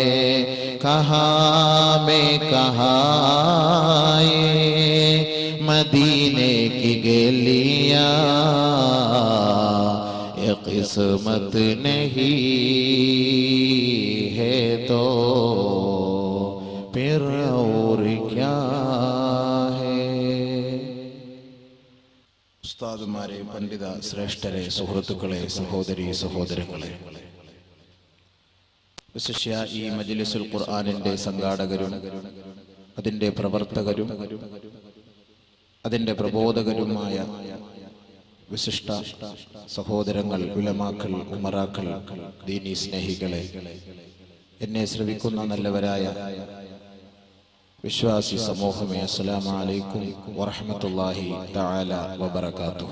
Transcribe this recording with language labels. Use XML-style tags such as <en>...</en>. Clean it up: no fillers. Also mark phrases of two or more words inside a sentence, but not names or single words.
<hi>कहाँ में कहाँ मदीने की गलियाँ, ये किस्मत नहीं है तो फिर और क्या है।</hi> <ml>ഉസ്താദുമാരെ, പണ്ഡിത ശ്രേഷ്ഠരെ, സുഹൃത്തുക്കളെ, സഹോദരീ സഹോദരങ്ങളെ, വിശിഷ്യ ഈ മജ്ലിസുൽ ഖുർആനിന്റെ സംഘാടകരും അതിന്റെ പ്രവർത്തകരും അതിന്റെ പ്രബോധകരുമായ വിശിഷ്ട സഹോദരങ്ങൾ, ഉലമാക്കൾ, ഉമറാക്കൾ, ദീനീ സ്നേഹികളെ, എന്നെ ശ്രവിക്കുന്ന നല്ലവരായ വിശ്വാസി സമൂഹമേ,</ml> <ar>السلام عليكم ورحمة الله تعالى وبركاته.</ar>